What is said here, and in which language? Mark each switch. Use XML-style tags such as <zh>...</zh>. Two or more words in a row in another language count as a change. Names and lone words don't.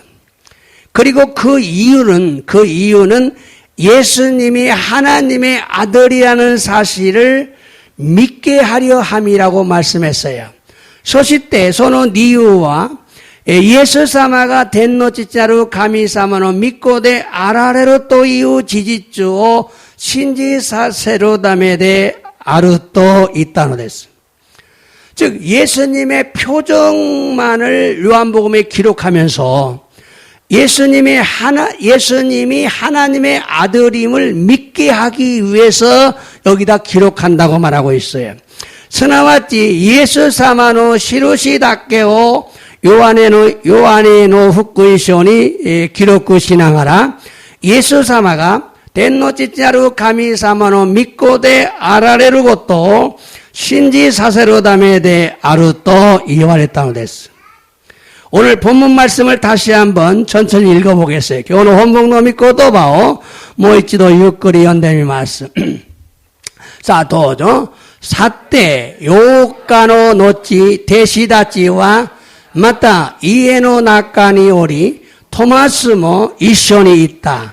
<ko>그리고 그 이유는 예수님이 하나님의 아들이라는 사실을 믿게 하려 함이라고 말씀했어요.</ko> <ja>そしてその理由はイエス様が天の父なる神様の御子であられるという事実を信じさせるためであると言ったのです。</ja> <ko>즉 예수님의 표적만을 요한복음에 기록하면서 예수님이 하나님의 아들임을 믿게 하기 위해서 여기다 기록한다고 말하고 있어요.</ko> <ja>すなわちイエス様の印だけをヨハネの福音書に記録しながらイエス様が天の父なる神様の御子であられることを信じさせるためであると言われたのです。</ja> <ko>오늘 본문 말씀을 다시 한번 천천히 읽어보겠어요. 교훈 본문</ko> <ja>の御言葉をもう一度ゆっくり読んでみます。さあどうぞ。さて8日の後、弟子たちはまた家の中におり、トマスも一緒に行った。</ja>